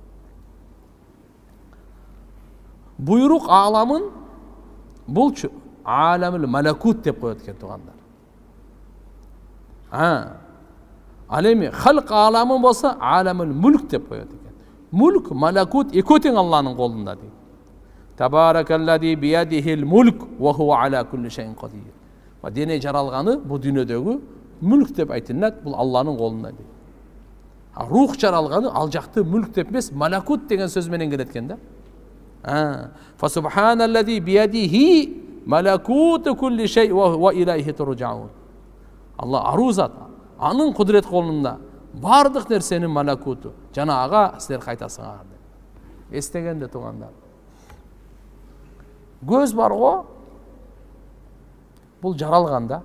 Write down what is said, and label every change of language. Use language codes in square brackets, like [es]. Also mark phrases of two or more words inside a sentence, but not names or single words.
[ky] Буйрук аламын булчу [ar] عالم الملكوت [ky] деп коет экен туугандар. Ал эми халк аламын болсо [ar] عالم الملك [ky] деп коет экен. Мүлк, малакут экөө тең Алланын колунда дейт. [ar] تبارك الذي بيده الملك وهو على كل شيء قدير. [ky] Дене жаралганы бул дүйнөдөгү мүлк деп айтылат, бул Алланын колунда дейт. Рух жаралганы ал жакты мүлк деп эмес, малакут деген сөз менен келет экен да. [ar] فسبحان الذي بيده ملكوت كل شيء وإليه ترجعون. [ky] Алла арузат, анын кудурет колунда бардык нерсенин малакуту, жана ага силер кайтасыңар деп. Эстегенде туугандар. Көз бар го, бул жаралган да.